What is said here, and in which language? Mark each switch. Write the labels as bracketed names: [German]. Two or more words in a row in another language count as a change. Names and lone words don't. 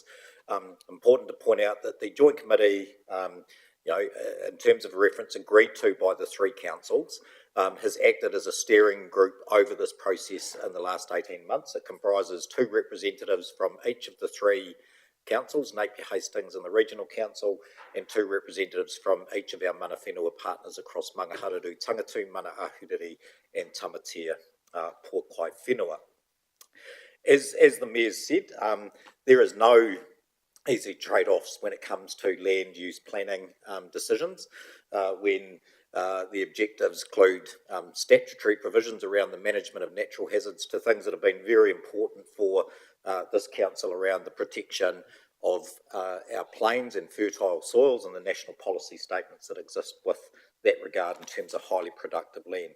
[English] Important to point out that the Joint Committee, in terms of reference agreed to by the three councils, has acted as a steering group over this process in the last 18 months. It comprises two representatives from each of the three councils, Napier Hastings and the Regional Council, and two representatives from each of our [Māori] mana whenua [English] partners across Mangaharuru, Tangatu, Mana Ahuriri and Tamatea, Port Kai Whenua. As the Mayor said, there is no easy trade-offs when it comes to land use planning decisions, when the objectives include statutory provisions around the management of natural hazards to things that have been very important for this council around the protection of our plains and fertile soils and the national policy statements that exist with that regard in terms of highly productive land.